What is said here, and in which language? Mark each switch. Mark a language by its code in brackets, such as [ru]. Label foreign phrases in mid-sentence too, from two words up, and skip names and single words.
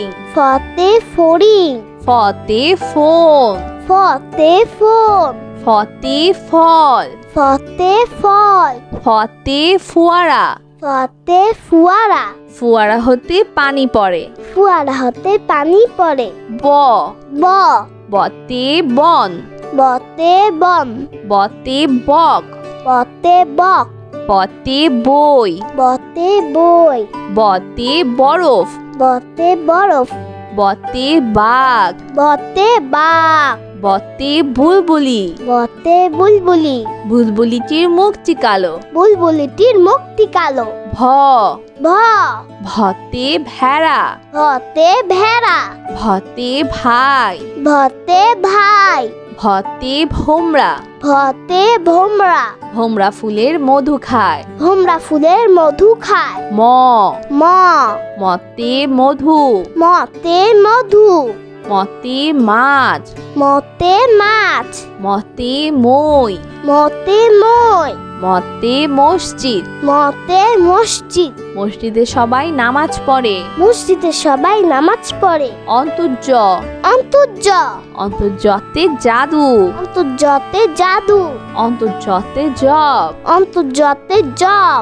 [bn] ফতে ফড়িং, ফতে ফোন, ফতে ফোন, ফতে ফল, ফতে ফল, ফতে ফোয়ারা, ফতে ফুয়ারা। ফুয়ারা হতে পানি পড়ে। ফুয়ারা হতে পানি পড়ে। ব ব বতে বন। বতে বন। বতে বক। বতে বক। বতে বই। বতে বই। বতে বরফ। বতে বরফ। বতে বাঘ। বতে বাঘ। বতে বুলবুলি। বতে বুলবুলি। বুলবুলিটির মুখটি কালো। বুলবুলিটির মুখটি কালো। ভ ভ ভতে ভেড়া। ভতে ভেড়া। ভতে ভাই। ভতে ভাই। ভতে ভোমরা। ভতে ভোমরা। ভোমরা ফুলের মধু খায়। ভোমরা ফুলের মধু খায়। ম ম মতে মধু। মতে মধু। মতে মাছ। মতে মাছ। মতে মই। মতে মই। মতে মসজিদ। মতে মসজিদ। মসজিদে সবাই নামাজ পড়ে। মসজিদে সবাই নামাজ পড়ে। অন্তর্য অন্তর্য। অন্তর্যতে জাদু। অন্তর্যতে জাদু। অন্তর্যতে জপ। অন্তর্যতে জপ।